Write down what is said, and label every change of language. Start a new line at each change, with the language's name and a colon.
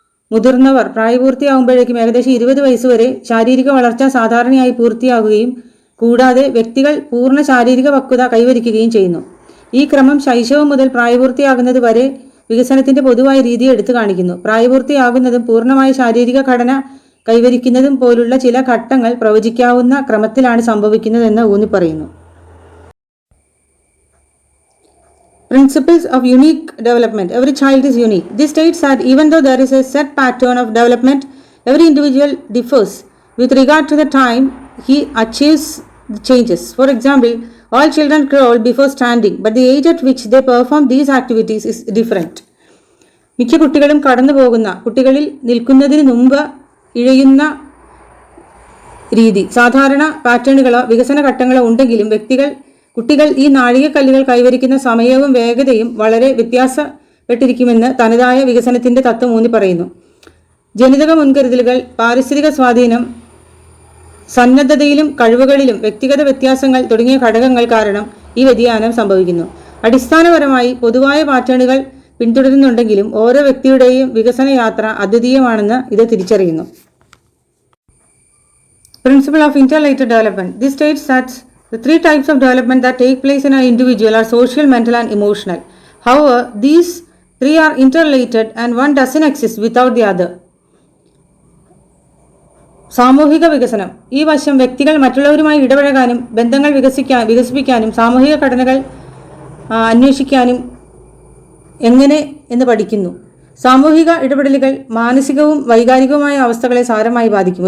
Malayalam: മുതിർന്നവർ പ്രായപൂർത്തിയാകുമ്പോഴേക്കും ഏകദേശം 20 വയസ്സുവരെ ശാരീരിക വളർച്ച സാധാരണയായി പൂർത്തിയാകുകയും കൂടാതെ വ്യക്തികൾ പൂർണ്ണ ശാരീരിക പക്വത കൈവരിക്കുകയും ചെയ്യുന്നു. ഈ ക്രമം ശൈശവം മുതൽ പ്രായപൂർത്തിയാകുന്നത് വരെ വികസനത്തിന്റെ പൊതുവായ രീതിയെ എടുത്തു കാണിക്കുന്നു. പ്രായപൂർത്തിയാകുന്നതും പൂർണ്ണമായ ശാരീരിക ഘടന കൈവരിക്കുന്നതും പോലുള്ള ചില ഘട്ടങ്ങൾ പ്രവചിക്കാവുന്ന ക്രമത്തിലാണ് സംഭവിക്കുന്നതെന്ന് ഊന്നി പറയുന്നു.
English: Principles of unique development. Every child is unique. This states that even though there is a set pattern of development, every individual differs with regard to the time he achieves the changes. For example, all children crawl before standing, but the age at which they perform these activities is different.
Malayalam: മിക്ക കുട്ടികളും കടന്നു പോകുന്ന കുട്ടികളിൽ നിൽക്കുന്നതിന് മുമ്പ് ഇഴയുന്ന രീതി, സാധാരണ പാറ്റേണുകളോ വികസന ഘട്ടങ്ങളോ ഉണ്ടെങ്കിലും കുട്ടികൾ ഈ നാഴികക്കല്ലുകൾ കൈവരിക്കുന്ന സമയവും വേഗതയും വളരെ വ്യത്യാസപ്പെട്ടിരിക്കുമെന്ന് തനതായ വികസനത്തിന്റെ തത്വം ഊന്നി പറയുന്നു. ജനിതക മുൻകരുതലുകൾ, പാരിസ്ഥിതിക സ്വാധീനം, സന്നദ്ധതയിലും കഴിവുകളിലും വ്യക്തിഗത വ്യത്യാസങ്ങൾ തുടങ്ങിയ ഘടകങ്ങൾ കാരണം ഈ വ്യതിയാനം സംഭവിക്കുന്നു. അടിസ്ഥാനപരമായി പൊതുവായ പാറ്റേണുകൾ പിന്തുടരുന്നുണ്ടെങ്കിലും ഓരോ വ്യക്തിയുടെയും വികസന യാത്ര അദ്വിതീയമാണെന്ന് ഇത് തിരിച്ചറിയുന്നു.
English: Principle of interrelated development. This states that the 3 types of development that take place in an individual are social, mental and emotional. However, these 3 are interrelated and one doesn't exist without the other.
Malayalam: സാമൂഹിക വികസനം. ഈ വശം വ്യക്തികൾ മറ്റുള്ളവരുമായി ഇടപഴകാനും ബന്ധങ്ങൾ വികസിപ്പിക്കാനും സാമൂഹിക ഘടനകൾ അന്വേഷിക്കാനും എങ്ങനെ എന്ന് പഠിക്കുന്നു. സാമൂഹിക ഇടപെടലുകൾ മാനസികവും വൈകാരികവുമായ അവസ്ഥകളെ സാരമായി ബാധിക്കും.